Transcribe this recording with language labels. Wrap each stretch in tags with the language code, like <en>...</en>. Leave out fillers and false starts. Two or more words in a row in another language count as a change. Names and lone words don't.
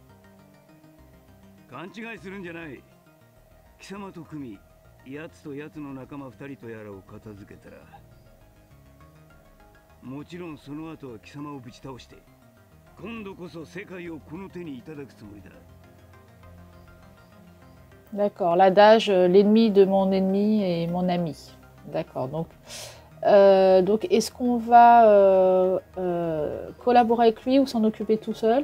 <ja>勘違いするんじゃない。貴様と組み、奴と奴の仲間二人とやらを片付けたら、もちろんその後は貴様をぶち倒して、今度こそ世界をこの手にいただくつもりだ。</ja> <fr>D'accord, l'adage, l'ennemi de mon ennemi est mon ami. D'accord, donc est-ce qu'on va collaborer avec lui ou s'en occuper tout seul?</fr>